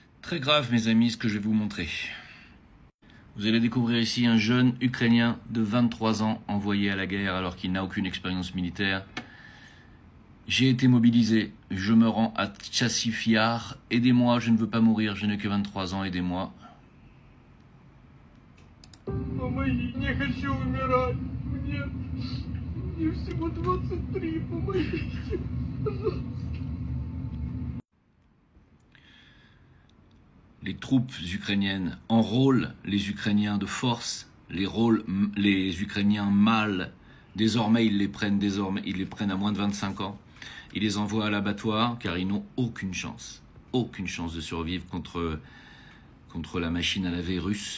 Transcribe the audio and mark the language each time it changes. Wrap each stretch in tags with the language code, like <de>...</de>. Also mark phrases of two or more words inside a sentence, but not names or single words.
<fr>Très grave, mes amis, ce que je vais vous montrer. Vous allez découvrir ici un jeune Ukrainien de 23 ans envoyé à la guerre alors qu'il n'a aucune expérience militaire. J'ai été mobilisé, je me rends à Tchassiv Yar. Aidez-moi, je ne veux pas mourir, je n'ai que 23 ans, aidez-moi.</fr> <ru>Помоги, не хочу умирать. Мне всего 23, помогите, пожалуйста.</ru> <fr>Les troupes ukrainiennes enrôlent les Ukrainiens de force, les Ukrainiens mâles. Désormais, ils les prennent à moins de 25 ans. Ils les envoient à l'abattoir car ils n'ont aucune chance de survivre contre la machine à laver russe.</fr>